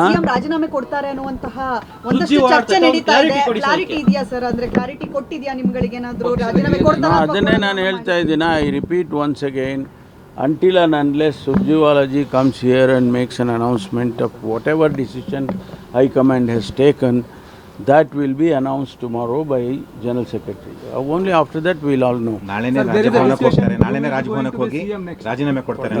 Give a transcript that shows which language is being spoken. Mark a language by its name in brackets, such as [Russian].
[Kannada] ರಾಜೀನಾಮೆ ಕೊಡ್ತಾರೆ ಅನ್ನುವಂತಹ ಒಂದಷ್ಟು ಚರ್ಚೆ ನಡೀತಾ ಇದೆ. ಕ್ಲಾರಿಟಿ ಇದೆಯಾ ಸರ್? ಅಂದ್ರೆ ಕ್ಲಾರಿಟಿ ಕೊಟ್ಟಿದ್ಯಾ ನಿಮ್ಗಳಿಗೆ ಏನಾದರೂ ರಾಜೀನಾಮೆ ಕೊಡ್ತಾರೆ? ಅದನ್ನೇ ನಾನು ಹೇಳ್ತಾ ಇದ್ದೀನಿ. [English] I repeat once again, until and unless Surjewalaji comes here and makes an announcement of whatever decision High Command has taken, that will be announced tomorrow by General Secretary. Only after that we will all know. [Kannada] ನಾಳೆನೇ ರಾಜಭವನಕ್ಕೆ ಹೋಗ್ತಾರೆ, ನಾಳೆನೇ ರಾಜಭವನಕ್ಕೆ ಹೋಗಿ ರಾಜೀನಾಮೆ ಕೊಡ್ತಾರೆ.